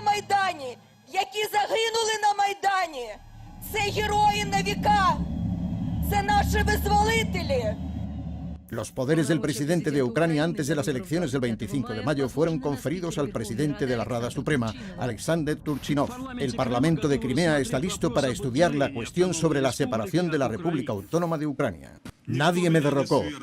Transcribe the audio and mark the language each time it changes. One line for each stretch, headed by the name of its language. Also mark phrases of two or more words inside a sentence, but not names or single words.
Ukrainian: Майдані, які загинули на Майдані, це герої на віка, це наші визволителі.
Spanish: Los poderes del presidente de Ucrania antes de las elecciones del 25 de mayo fueron conferidos al presidente de la Rada Suprema, Alexander Turchinov. El Parlamento de Crimea está listo para estudiar la cuestión sobre la separación de la República Autónoma de Ucrania. Nadie me derrocó.